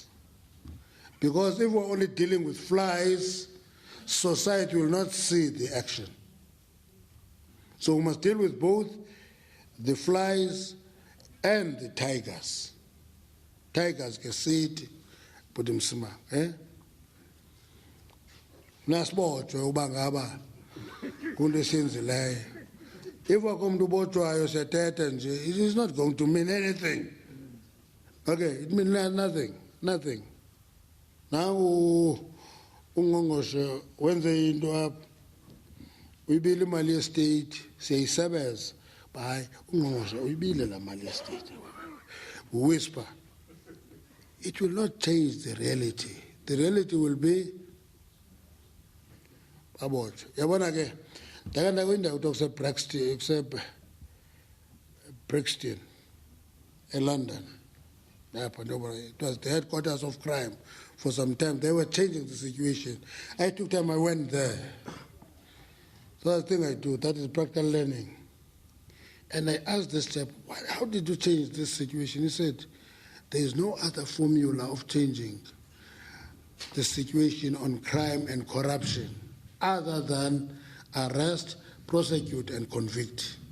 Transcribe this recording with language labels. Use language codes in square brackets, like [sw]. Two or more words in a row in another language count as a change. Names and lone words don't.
[en] Because if we're only dealing with flies, society will not see the action. So we must deal with both the flies and the tigers. Tigers can see it, but them smart, eh? [xh] Nasbotshwe ubangaba kunto esenzileyo. [en] If I come to [xh] botshwayo siyathetha nje, [en] it is not going to mean anything. Okay, it means nothing. [xh] Now ungqongqoshe wenze into apha uyibile imali ye-state siyayisebenza hayi ungqongqoshe uyibile laa mali ye-state [en] we whisper. It will not change the reality. The reality will be abotshwe. [xh] Yabona ke ndake ndakwindawo kuthiwa Brixton eLondon. [en] It was the headquarters of crime. For some time, they were changing the situation. I took time, I went there. So that's the thing I do, that is practical learning. And I asked this chap, how did you change this situation? He said, there is no other formula of changing the situation on crime and corruption other than arrest, prosecute, and convict.